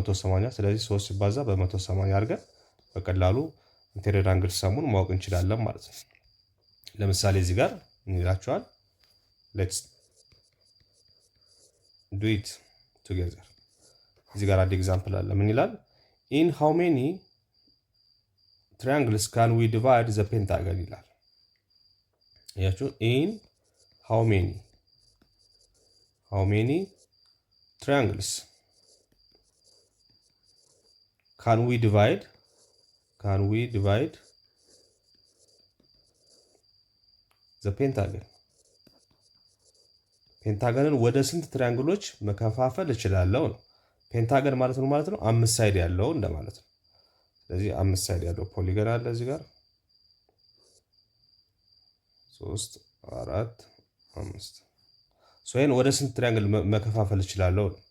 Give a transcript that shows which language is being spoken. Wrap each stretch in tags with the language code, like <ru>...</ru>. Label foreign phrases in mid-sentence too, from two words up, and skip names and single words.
<am>180። ስለዚህ 3 ሲባዛ በ180 አድርገን በቀላሉ ኢንቴሪየር አንግል ሰሙን ማወቅ እንችላለን ማለት ነው። ለምሳሌ እዚህ ጋር እንላችኋል</am> <en>let's do it together።</en> <am>እዚህ ጋር አንድ ኤግዛምፕል አለ። ምን ይላል?</am> <en>in how many triangles can we divide the pentagon</en> <am>ይላል። ያችሁ</am> <en>in how many triangles can we divide the pentagon</en> <am>ፔንታገንን ወደ ስንት ትሪያንግሎች መከፋፈል እችላለሁ ነው። ፔንታገን ማለት ነው ማለት ነው 5 ሳይድ ያለው እንደማለት ነው። ስለዚህ 5 ሳይድ ያለው ፖሊጎን አለ እዚህ ጋር 3 4 5 ይሄን ወደ ስንት ትሪያንግል መከፋፈል እችላለሁ?</am>